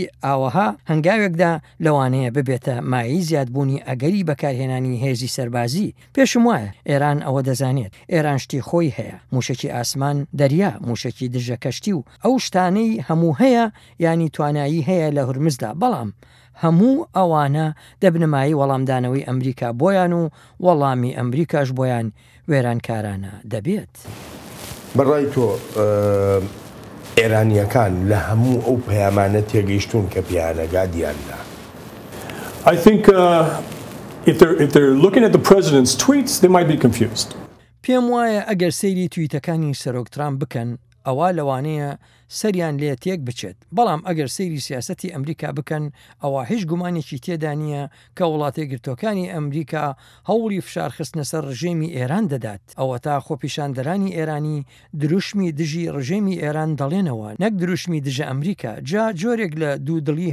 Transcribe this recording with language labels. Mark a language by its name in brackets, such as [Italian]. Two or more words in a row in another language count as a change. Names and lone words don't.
[Central Kurdish] ئاوەها هەنگاوێکدا لەوانەیە ببێتە مایی زیادبوونی ئەگەری بەکارهێنانی هێزی سەربازی پێشم وایە ئێران ئەوە دەزانێت ئێران شتی خۆی هەیە موشکی ئاسمان دەریا موشکی دژە کەشتی و ئەو شتانەی هەموو هەیە ینی توانایی هەیە لە هورمزدا بەڵام هەموو ئەوانە دەبنمایی وەڵامدانەوەی ئەمریکا بۆیان و وەڵامی ئەمریکاش بۆیان وێرانکارانە دەبێت. بەڕای تۆ ئێرانیەکان لە هەموو ئەو پەیامانە تێگەیشتون کە پیانەگا دیاندا. [English] I think if they're looking at the president's tweets, they might be confused. [Central Kurdish] پێم وایە ئەگەر سەیری تویتەکانی سەرۆک ترامپ بکەن ئەوە لەوانەیە سەریان لێ تێک بچێت بەڵام ئەگەر سەیری سیاسەتی ئەمریکا بکەن ئەوە هیچ گومانێکی تێدا نییە کە وڵاتە گرتوەکانی ئەمریکا هەوڵی فشارخستنە سەر ڕژێمی ئێران دەدات ئەوە تا خۆپیشاندەرانی ئێرانی دروشمی دژی ڕژێمی ئێران دەڵێنەوە نەک دروشمی دژە ئەمریکا جا جۆرێک لە دوودڵی